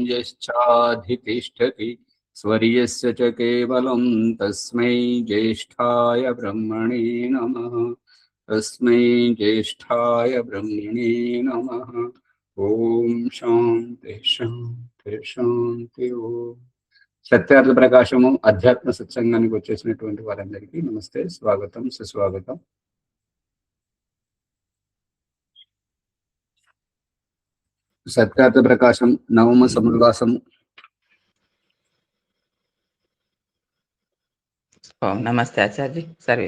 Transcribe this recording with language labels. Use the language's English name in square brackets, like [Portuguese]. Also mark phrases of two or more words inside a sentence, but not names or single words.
[Sanskrit] यश्चाधितिष्ठति स्वर्यस्य च केवलं तस्मै ज्येष्ठाय ब्रह्मणे नमः। तस्मै ज्येष्ठाय ब्रह्मणे नमः। ओम शांति शांति शांति। [Telugu] ओम సత్యార్థ ప్రకాశము అధ్యాత్మ సత్సంగానికి వచ్చేసినటువంటి వారందరికీ నమస్తే, స్వాగతం, సుస్వాగతం. సత్యార్థ ప్రకాశం నవమ సముద్వాసము. నమస్తే ఆచార్య. సర్వే